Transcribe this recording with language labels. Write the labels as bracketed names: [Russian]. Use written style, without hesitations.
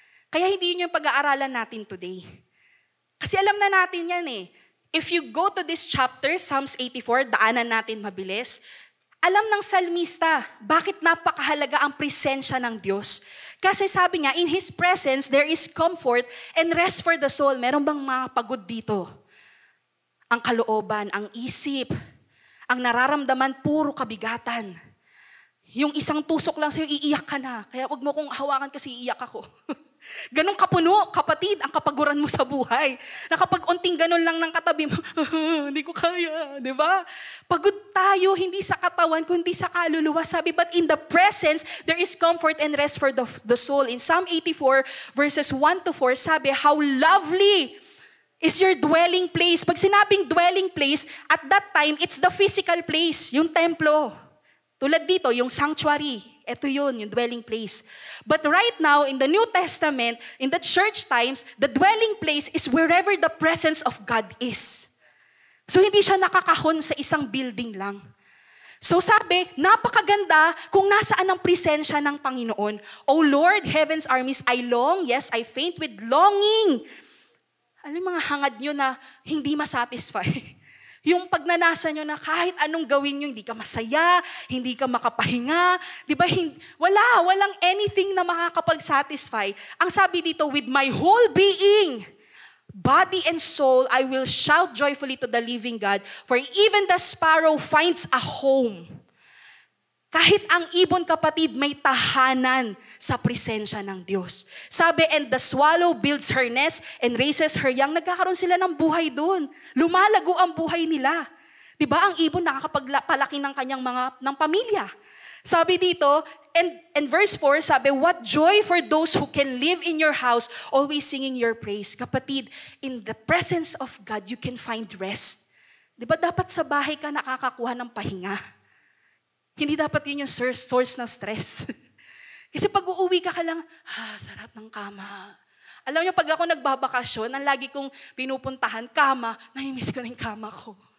[Filipino] Kaya hindi yun yung pag-aaralan natin today. Kasi alam na natin yan eh. [English] If you go to this chapter, [Filipino] Psalms 84, daanan natin mabilis, alam ng salmista, bakit napakahalaga ang presensya ng Diyos. Kasi sabi niya, [English] in His presence, there is comfort and rest for the soul. [Filipino] Meron bang mga pagod dito? Ang kalooban, ang isip, ang nararamdaman, puro kabigatan. Yung isang tusok lang sa'yo, iiyak ka na. Kaya wag mo kong hawakan kasi iiyak ako. Ganong kapuno, kapatid, ang kapaguran mo sa buhay. Na kapag unting ganon lang ng katabi mo, hindi ko kaya, di ba? Pagod tayo, hindi sa katawan, kundi sa kaluluwa. [English] Sabi, but in the presence, there is comfort and rest for the soul. In Psalm 84, verses 1-4, sabi, how lovely is your dwelling place. [Filipino] Pag sinabing [English] dwelling place, at that time, it's the physical place, [Filipino] yung templo. Tulad dito, yung sanctuary. Ito yun, yung dwelling place. [English] But right now, in the New Testament, in the church times, the dwelling place is wherever the presence of God is. [Filipino] So hindi siya nakakahon sa isang building lang. So sabi, napakaganda kung nasaan ang presensya ng Panginoon. [English] O Lord, heaven's armies, I long, yes, I faint with longing. [Filipino] Alam yung mga hangad nyo na hindi masatisfy. Yung pagnanasa nyo na kahit anong gawin nyo, hindi ka masaya, hindi ka makapahinga, di ba? Walang anything na makakapag-satisfy. Ang sabi dito, [English] with my whole being, body and soul, I will shout joyfully to the living God, for even the sparrow finds a home. [Filipino] Kahit ang ibon, kapatid, may tahanan sa presensya ng Diyos. [English] Sabi, and the swallow builds her nest and raises her young. [Filipino] Nagkakaroon sila ng buhay doon. Lumalago ang buhay nila. Diba? Ang ibon nakakapagpalaki ng kanyang ng pamilya. Sabi dito, [English] and verse 4, sabi, what joy for those who can live in your house, always singing your praise. Kapatid, in the presence of God, you can find rest. [Filipino] Diba dapat sa bahay ka nakakakuha ng pahinga? Hindi dapat yun yung source ng stress. Kasi pag uuwi ka lang, sarap ng kama. Alam niyo, pag ako nagbabakasyon, ang lagi kong pinupuntahan, kama, namimiss ko na yung kama ko.